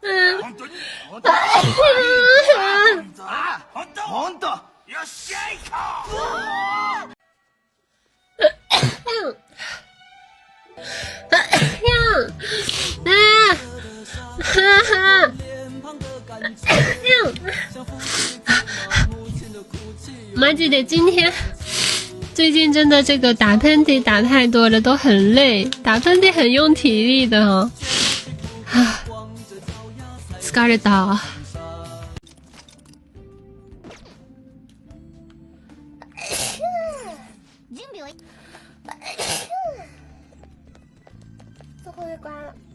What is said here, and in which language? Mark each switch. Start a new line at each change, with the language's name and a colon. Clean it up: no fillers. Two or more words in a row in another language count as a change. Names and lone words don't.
Japanese: 本当に本当本当よっしゃいこ
Chinese: マジで今天最近真的这个打喷嚏打太多了，都很累，打喷嚏很用体力的哦。
Japanese: 啊，疲れた。
Chinese: 最后一关了。